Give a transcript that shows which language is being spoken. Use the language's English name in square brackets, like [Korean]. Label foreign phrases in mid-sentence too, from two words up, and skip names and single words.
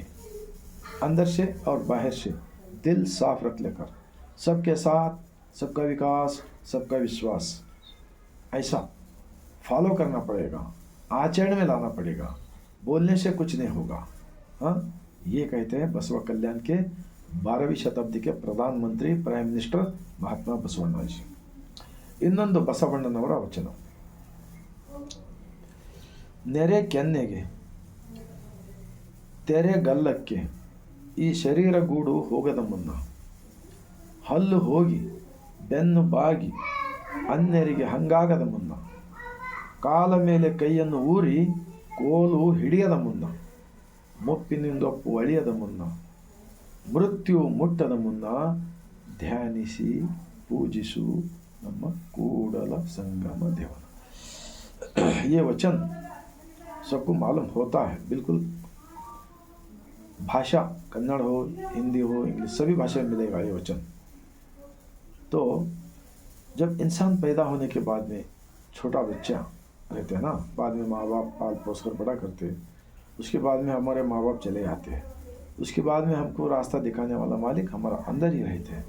[Hindi] अंदर से और बाहर से दिल साफ रख लेकर, सबके साथ सबका विकास, सबका विश्वास, ऐसा फॉलो करना पड़ेगा, आचरण में लाना पड़ेगा। बोलने से कुछ नहीं होगा। हाँ, ये कहते हैं बसवा कल्याण के 12वीं शताब्दी के प्रधानमंत्री, [English] prime minister [Hindi] महात्मा बसवಣ್ಣ जी। [Kannada] ಇನ್ನೊಂದು ಬಸವಣ್ಣನವರ ವಚನ. ನೆರೆ ಕೆನ್ನೆಗೆ ತೆರೆ ಗಲ್ಲಕ್ಕೆ ಈ ಶರೀರ ಗೂಡು ಹೋಗದ ಮುನ್ನ, ಹಲ್ಲು ಹೋಗಿ ಬೆನ್ನು ಬಾಗಿ ಅನ್ಯರಿಗೆ ಹಂಗಾಗದ ಮುನ್ನ, ಕಾಲ ಮೇಲೆ ಕೈಯನ್ನು ಊರಿ ಕೋಲು ಹಿಡಿಯದ ಮುನ್ನ, ಮುಪ್ಪಿನಿಂದೊಪ್ಪು ಅಳಿಯದ ಮುನ್ನ, ಮೃತ್ಯು ಮುಟ್ಟದ ಮುನ್ನ ಧ್ಯಾನಿಸಿ पूजिसु ನಮ್ಮ ಕೂಡಲ संगम देवन। [Hindi] ये वचन सबको मालूम होता है, बिल्कुल। भाषा कन्नड़ हो, हिंदी हो, इंग्लिश, सभी भाषा में मिलेगा ये वचन। तो जब इंसान पैदा होने के बाद में छोटा बच्चा रहते हैं ना, बाद में माँ बाप पाल पोस कर बड़ा करते हैं, उसके बाद में हमारे माँ बाप चले जाते हैं, उसके बाद में हमको रास्ता दिखाने वाला मालिक हमारा अंदर ही रहते हैं।